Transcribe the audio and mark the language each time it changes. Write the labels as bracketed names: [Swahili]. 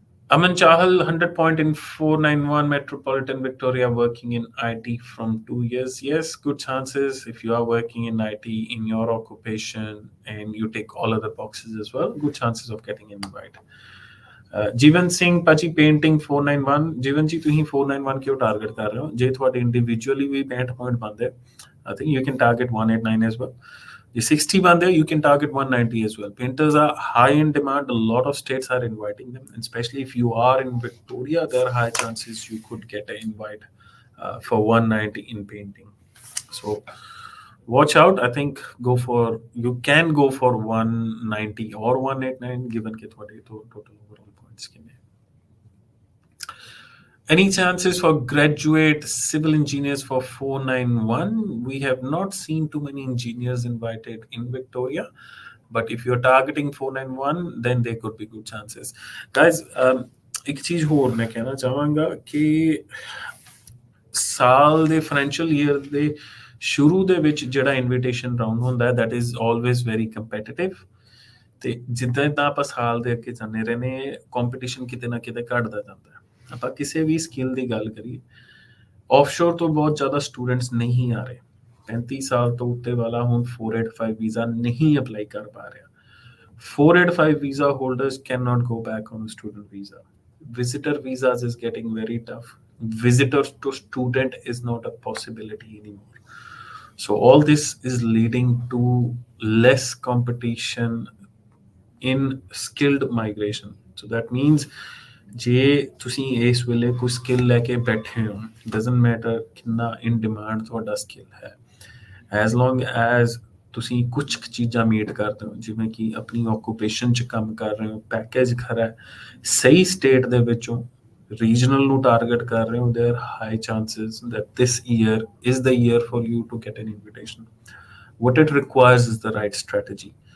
[English] Aman Chahal, 100 point in 491 Metropolitan Victoria, working in IT from 2 years. Yes, good chances if you are working in IT in your occupation and you tick all other boxes as well. Good chances of getting an invite. [Punjabi] ਜੀਵਨ ਸਿੰਘ ਭਾਜੀ painting 491 ਜੀਵਨ ਜੀ ਤੁਸੀਂ 491 ਕਿਉਂ target ਕਰ ਰਹੇ ਹੋ ਜੇ ਤੁਹਾਡੇ individually ਵੀ 65 point ਬਣਦੇ [English] I think you can target 189 as well. The 60 bande, you can target 190 as well. Painters are high in demand. A lot of states are inviting them, and especially if you are in Victoria, there are high chances you could get an invite for 190 in painting. So watch out. I think you can go for 190 or 189 given ke total overall points ke. Any chances for graduate civil engineers for 491? We have not seen too many engineers invited in Victoria, but if you're targeting 491, then there could be good chances. [Punjabi] Guys, एक चीज ਹੋਰ मैं कहना चाहांगा कि ਸਾਲ ਦੇ financial year ਦੇ ਸ਼ੁਰੂ ਦੇ ਵਿੱਚ ਜਿਹੜਾ ਇਨਵੀਟੇਸ਼ਨ ਰਾਉਂਡ ਹੁੰਦਾ ਹੈ [English] that is always very competitive [Punjabi] ਤੇ ਜਿੱਦਾਂ ਜਿੱਦਾਂ ਆਪਾਂ ਸਾਲ ਦੇ ਅੱਗੇ ਜਾਂਦੇ ਰਹਿੰਦੇ ਕੰਪੀਟੀਸ਼ਨ ਕਿਤੇ ਨਾ ਕਿਤੇ ਘਟਦਾ ਜਾਂਦਾ ਹੈ ਆਪਾਂ ਕਿਸੇ ਵੀ ਸਕਿੱਲ ਦੀ ਗੱਲ ਕਰੀਏ ਆਫਸ਼ੋਰ ਤੋਂ ਬਹੁਤ ਜ਼ਿਆਦਾ ਸਟੂਡੈਂਟਸ ਨਹੀਂ ਆ ਰਹੇ 35 ਸਾਲ ਤੋਂ ਉੱਤੇ ਵਾਲਾ ਹੁਣ 485 ਵੀਜ਼ਾ ਨਹੀਂ ਅਪਲਾਈ ਕਰ ਪਾ ਰਿਹਾ [English] 485 visa holders cannot go back on a student visa. Visitor visas is getting very tough. Visitor to student is not a possibility anymore. So all this is leading to less competition in skilled migration. So that means [Punjabi] ਜੇ ਤੁਸੀਂ ਇਸ ਵੇਲੇ ਕੋਈ skill ਲੈ ਕੇ ਬੈਠੇ ਹੋ doesn't matter ਕਿੰਨਾ ਇਨ demand ਤੁਹਾਡਾ ਸਕਿੱਲ ਹੈ ਐਜ਼ ਲੌਂਗ ਐਜ਼ ਤੁਸੀਂ ਕੁਝ ਚੀਜ਼ਾਂ ਮੀਟ ਕਰਦੇ ਹੋ ਜਿਵੇਂ ਕਿ ਆਪਣੀ ਆਕੂਪੇਸ਼ਨ 'ਚ ਕੰਮ ਕਰ ਰਹੇ ਹੋ ਪੈਕੇਜ ਖਰਾ ਹੈ ਸਹੀ ਸਟੇਟ ਦੇ ਵਿੱਚੋਂ ਰੀਜਨਲ ਨੂੰ ਟਾਰਗੇਟ ਕਰ ਰਹੇ ਹੋ [English] There high chances that this year is the year for you to get an invitation what it requires is the right strategy.